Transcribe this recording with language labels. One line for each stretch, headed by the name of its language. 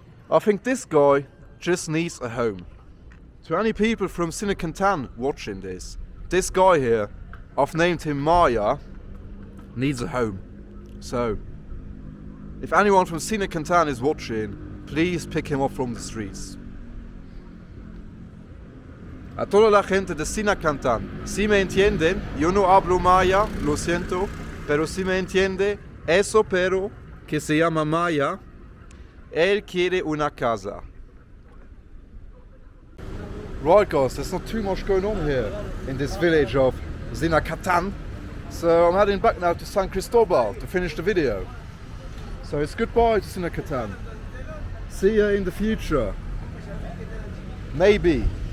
English: I think this guy just needs a home. To any people from Zinacantan watching this guy here, I've named him Maya, needs a home. So, if anyone from Zinacantan is watching, please pick him up from the streets.
Spanish: A toda la gente de Zinacantan, si me entienden, yo no hablo Maya, lo siento, pero si me entiende, eso pero, que se llama Maya, él quiere una casa.
English: Right guys, there's not too much going on here in this village of Zinacantan. So I'm heading back now to San Cristobal to finish the video. So it's goodbye to Zinacantan. See ya in the future. Maybe.